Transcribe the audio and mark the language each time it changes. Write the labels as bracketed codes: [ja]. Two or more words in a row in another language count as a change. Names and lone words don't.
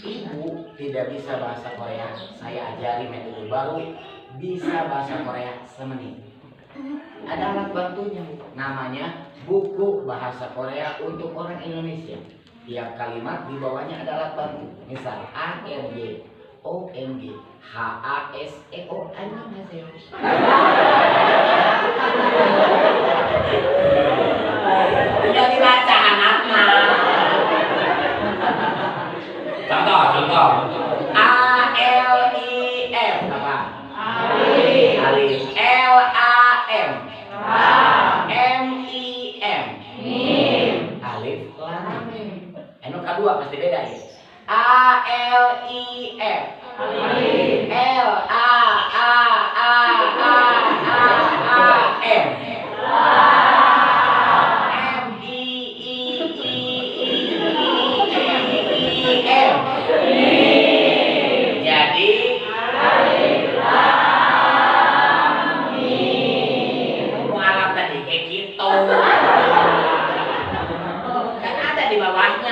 [id] ibu tidak bisa bahasa Korea, saya ajari metode baru, bisa bahasa Korea semenit. Ada alat bantunya, namanya buku bahasa Korea untuk orang Indonesia. Tiap kalimat di bawahnya ada alat bantu. Misal A R Y O N G H A S E O. Annyeonghaseyo. Tinggal dibaca anaknya. Contoh. A L I F apa? Alif. L A M. M I M. Alif lam. Eno kedua pasti beda ya. A L I F. L A M. M I M. Jadi mualaf tadi kayak gitu. Kan ada di bawahnya.